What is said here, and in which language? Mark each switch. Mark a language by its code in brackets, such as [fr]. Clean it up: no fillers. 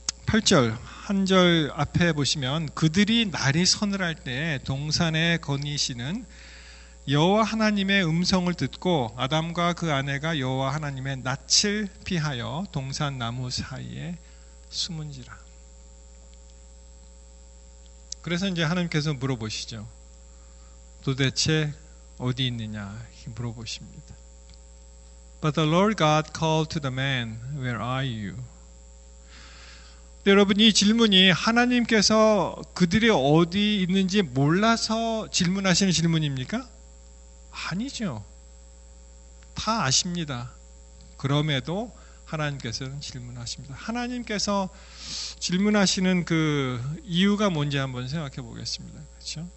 [ko] 8절 한 절 앞에 보시면 그들이 날이 서늘할 때 동산에 거니시는 여호와 하나님의 음성을 듣고 아담과 그 아내가 여호와 하나님의 낯을 피하여 동산 나무 사이에 숨은지라. 그래서 이제 하나님께서 물어보시죠. 도대체 어디 있느냐 물어보십니다. [en] But the Lord God called to the man, Where are you? [ko] 여러분 이 질문이 하나님께서 그들이 어디 있는지 몰라서 질문하시는 질문입니까? 아니죠. 다 아십니다. 그럼에도 하나님께서는 질문하십니다. 하나님께서 질문하시는 그 이유가 뭔지 한번 생각해 보겠습니다. 그렇죠?